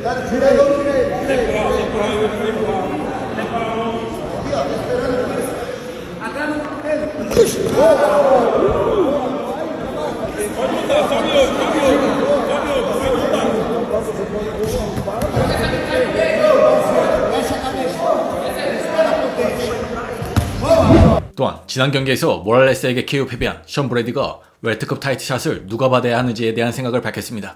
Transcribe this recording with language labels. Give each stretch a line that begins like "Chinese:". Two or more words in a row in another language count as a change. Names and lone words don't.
Portuguese: Dá direito. Aqui, ó, tá esperando. Atrás no
Korean: 또한 지난 경기에서 모랄레스에게 KO 패배한 션 브래디가 웰트급 타이틀샷을 누가 받아야 하는지에 대한 생각을 밝혔습니다.